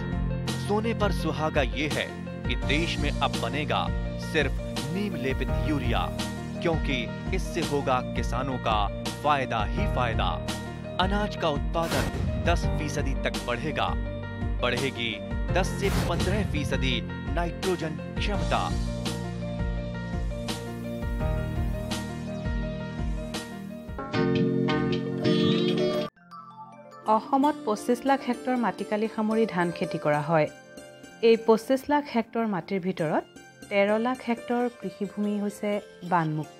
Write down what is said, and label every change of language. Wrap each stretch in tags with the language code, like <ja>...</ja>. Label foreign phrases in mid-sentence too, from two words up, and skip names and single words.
<hi>सोने पर सुहागा ये है कि देश में अब बनेगा सिर्फ नीम लेपित यूरिया, क्योंकि इससे होगा किसानों का फायदा ही फायदा। अनाज का उत्पादन 10% तक बढ़ेगा। बढ़ेगी 10 से 15% नाइट्रोजन क्षमता।</hi> <as>অসমত 25 লাখ হেক্টৰ মাটিকালি সামৰি ধান খেতি কৰা হয়। এই 25 লাখ হেক্টৰ মাটিৰ ভিতৰত 13 লাখ হেক্টৰ কৃষিভূমি হৈছে বানমুক্ত।</as>